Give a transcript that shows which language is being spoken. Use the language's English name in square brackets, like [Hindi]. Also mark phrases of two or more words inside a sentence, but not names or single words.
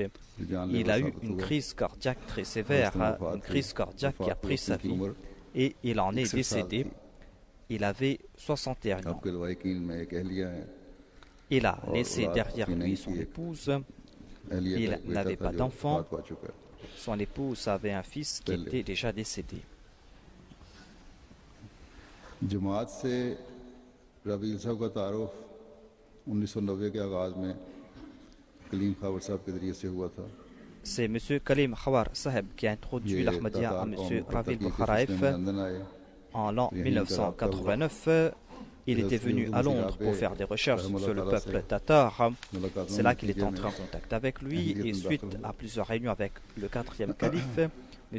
[French] Il a eu une crise cardiaque très sévère, une crise cardiaque qui a pris sa vie et il en est décédé. Il avait 61 ans. Il a laissé derrière lui son épouse. Il n'avait pas d'enfant. Son épouse avait un fils qui était déjà décédé. [Urdu] جماعت سے رویل صاحب کا تعارف 1990 کے آغاز میں کلیم خاور صاحب کے ذریعے سے ہوا تھا. [French] C'est M. Kalim Khawar Saheb qui a introduit l'Ahmadiyya à M. Ravil Bukharaev en l'an 1989. Il était venu à Londres pour faire des recherches sur le peuple tatar. C'est là qu'il est entré en contact avec lui et suite à plusieurs réunions avec le 4e calife, M.